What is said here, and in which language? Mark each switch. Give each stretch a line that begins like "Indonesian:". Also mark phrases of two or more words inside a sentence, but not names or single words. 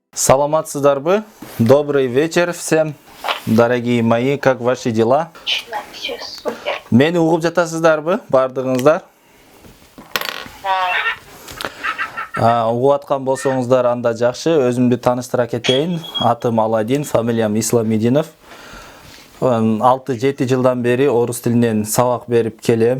Kyrgyz: Саламатсыздарбы?
Russian: Добрый вечер всем, дорогие мои, как ваши дела? Все супер.
Kyrgyz: Мени угуп жатасыздарбы, бардыгыңыздар? Угуп аткан болсоңуздар анда жакшы. Өзүмдү тааныштыра кетейин. Атым Аладдин, фамилиям Исламидинов. 6-7 жылдан бери орус тилинен сабак берип келем.